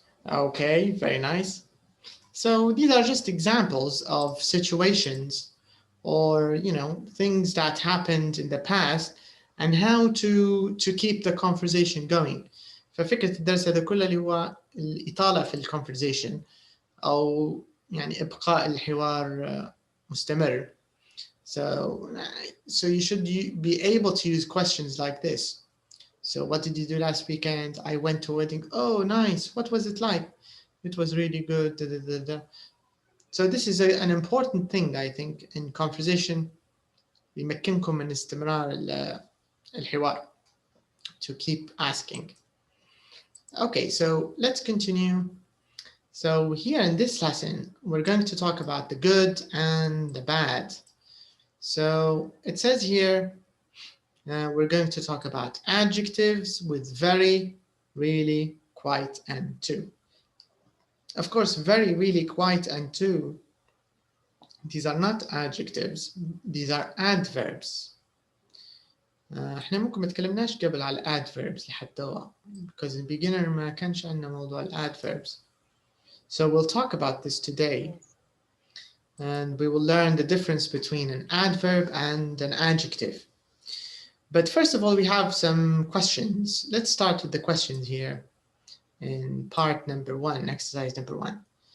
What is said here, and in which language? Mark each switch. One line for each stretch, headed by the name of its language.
English: Okay, very nice. So these are just examples of situations or, things that happened in the past and how to keep the conversation going.
Arabic: ففكرة الدرس هذا كله اللي هو الإطالة في الconversation أو إبقاء الحوار مستمر.
English: So you should be able to use questions like this. So what did you do last weekend? I went to a wedding. Oh, nice. What was it like? It was really good. Da, da, da, da. So this is an important thing, I think, in conversation.
Arabic: يمكنكم من استمرار الحوار.
English: To keep asking. Okay, so let's continue. So here in this lesson, we're going to talk about the good and the bad. So it says here, we're going to talk about adjectives with very, really, quite, and to. Of course, very, really, quite, and to, these are not adjectives, these are adverbs.
Arabic: احنا ممكن ما تكلمناش قبل على adverbs لحد دوا
English: because in beginner
Arabic: ما كانش عندنا موضوع adverbs.
English: So we'll talk about this today. And we will learn the difference between an adverb and an adjective. But first of all, we have some questions. Let's start with the questions here in part number 1, exercise number 1.